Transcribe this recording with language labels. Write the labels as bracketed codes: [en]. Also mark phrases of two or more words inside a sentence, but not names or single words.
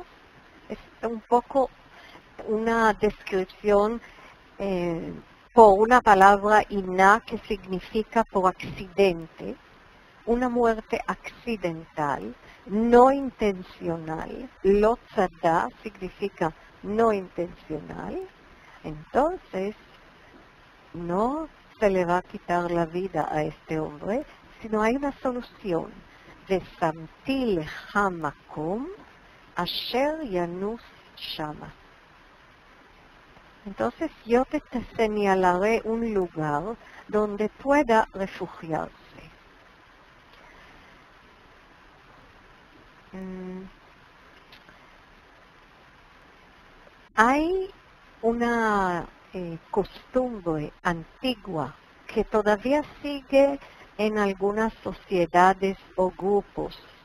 [es] Es un poco una descripción por una palabra iná que significa por accidente, una muerte accidental. no intencional, [he] לא צדה [es] significa no intencional, entonces no se le va a quitar la vida a este hombre, sino hay una solución. [he] ושמתי לך מקום אשר ינוס שמה. [es] Entonces yo te señalaré un lugar donde pueda refugiarse. Hay una costumbre antigua que todavía sigue en algunas sociedades o grupos.